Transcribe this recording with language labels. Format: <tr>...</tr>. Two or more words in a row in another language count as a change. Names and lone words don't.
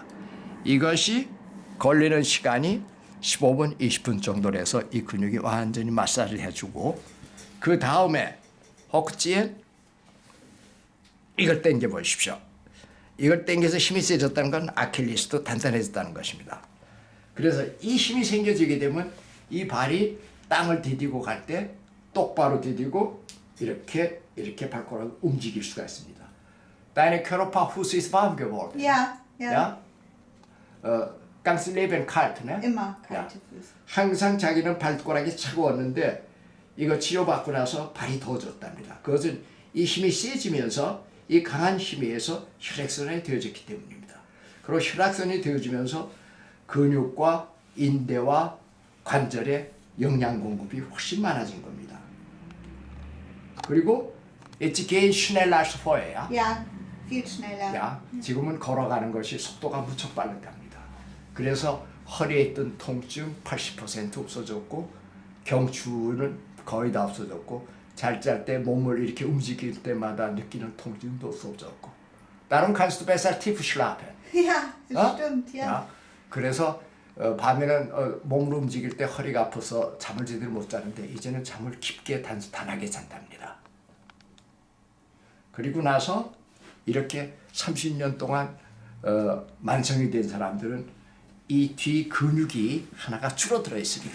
<ko>이것이 걸리는 시간이 15분, 20분 정도로 해서 이 근육이 완전히 마사지를 해주고 그 다음에 허크지에 이걸 당겨 보십시오. 이걸 당겨서 힘이 세졌다는 건 아킬레스도 단단해졌다는 것입니다. 그래서 이 힘이 생겨지게 되면 이 발이 땅을 디디고 갈 때 똑바로 디디고 이렇게 발가락을 움직일 수가 있습니다.</ko> <de>Deine Körperfuß ist warm geworden. Ja, ja. Ja? Ganz Leben kalt, ne? Immer kalte Füße.</de> <ko>항상 자기는 발가락이 차가웠는데 이거 치료받고 나서 발이 더워졌답니다. 그것은 이 힘이 세지면서 이 강한 힘에 의해서 혈액순환이 되어졌기 때문입니다. 그리고 혈액순환이 되어지면서 근육과 인대와 관절의 영양 공급이 훨씬 많아진 겁니다.</ko> <de>그리고 Jetzt gehen schneller als vorher. Ja, viel schneller.</de> <ko>야, 지금은 걸어가는 것이 속도가 무척 빠르답니다. 그래서 허리에 있던 통증 80% 없어졌고 경추는 거의 다 없어졌고 잘 짤 때 몸을 이렇게 움직일 때마다 느끼는 통증도 없어졌고</ko> <de>Darum kannst du besser tief schlafen. Ja, das 어? stimmt, ja.</de> <ko>야, 그래서 밤에는 몸을 움직일 때 허리가 아파서 잠을 제대로 못 자는데 이제는 잠을 깊게 단단하게 잔답니다. 그리고 나서 이렇게 30년 동안 만성이 된 사람들은 이 뒤 근육이 하나가 줄어들어 있습니다.</ko>